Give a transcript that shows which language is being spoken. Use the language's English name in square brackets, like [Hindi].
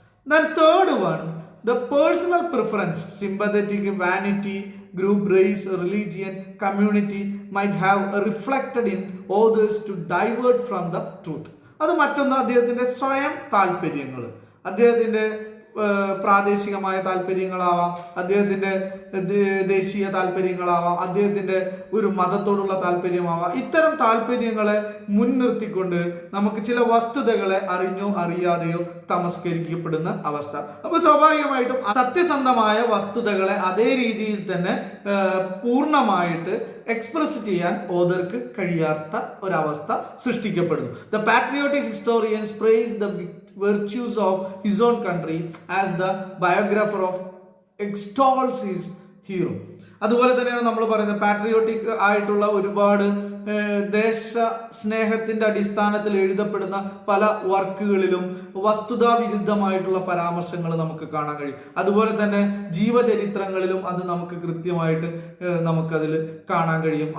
[English] Then third one, the personal preference, sympathetic, vanity, group, race, religion, community might have reflected in others to divert from the truth. [Malayalam] അത് മറ്റൊന്ന് അദ്ദേഹത്തിന്റെ സ്വയം താല്പര്യങ്ങൾ, അദ്ദേഹത്തിന്റെ പ്രാദേശികമായ താല്പര്യങ്ങളാവാം, അദ്ദേഹത്തിന്റെ ദേശീയ താല്പര്യങ്ങളാവാം, അദ്ദേഹത്തിന്റെ ഒരു മതത്തോടുള്ള താല്പര്യമാവാം. ഇത്തരം താല്പര്യങ്ങളെ മുൻനിർത്തിക്കൊണ്ട് നമുക്ക് ചില വസ്തുതകളെ അറിഞ്ഞോ അറിയാതെയോ തമസ്കരിക്കപ്പെടുന്ന അവസ്ഥ. അപ്പൊ സ്വാഭാവികമായിട്ടും സത്യസന്ധമായ വസ്തുതകളെ അതേ രീതിയിൽ തന്നെ പൂർണ്ണമായിട്ട് എക്സ്പ്രസ് ചെയ്യാൻ ഓതർക്ക് കഴിയാത്ത ഒരവസ്ഥ സൃഷ്ടിക്കപ്പെടുന്നു. [English] The patriotic historians praise the virtues of his own country as the biographer of extols his hero. [Malayalam] അതുപോലെ തന്നെയാണ് നമ്മൾ പറയുന്നത് പാട്രിയോട്ടിക് ആയിട്ടുള്ള ഒരുപാട് ദേശ സ്നേഹത്തിന്റെ അടിസ്ഥാനത്തിൽ എഴുതപ്പെടുന്ന പല വർക്കുകളിലും വസ്തുതാ വിരുദ്ധമായിട്ടുള്ള പരാമർശങ്ങൾ നമുക്ക് കാണാൻ കഴിയും. അതുപോലെ തന്നെ ജീവചരിത്രങ്ങളിലും അത് നമുക്ക് കൃത്യമായിട്ട് നമുക്കതിൽ കാണാൻ കഴിയും.